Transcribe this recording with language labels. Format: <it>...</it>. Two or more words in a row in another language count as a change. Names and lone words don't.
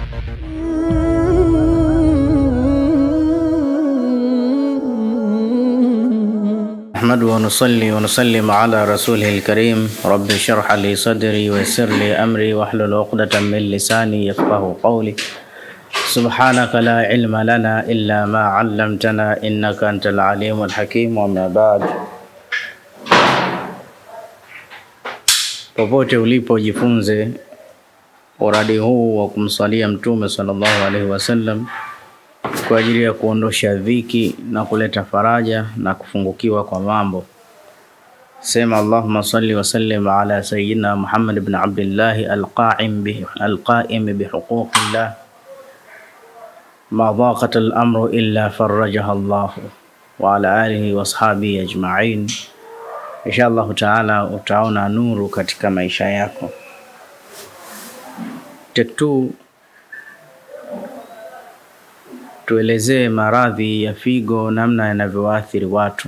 <ar>نحمده ونصلي ونسلم على رسوله الكريم. رب اشرح لي صدري ويسر لي أمري واحلل عقدة من لساني يفقهوا قولي. سبحانك لا علم لنا إلا ما علمتنا إنك أنت العليم الحكيم. وما بعد.</ar> <sw>Popote ulipo jifunze uradi huu wa kumsalia Mtume</sw> <ar>صلى الله عليه وسلم</ar> <sw>kwa ajili ya kuondosha dhiki na kuleta faraja na kufungukiwa kwa mambo.</sw> <ar>Sema اللهم صل وسلم على سيدنا محمد بن عبد الله القائم بحقوق الله ما ضاقت الأمر إلا فرجها الله وعلى آله وأصحابه أجمعين. إن شاء الله تعالى</ar> <sw>utaona nuru katika maisha yako. Take 2, tuelezee maradhi ya figo, namna yanavyoathiri watu.</sw>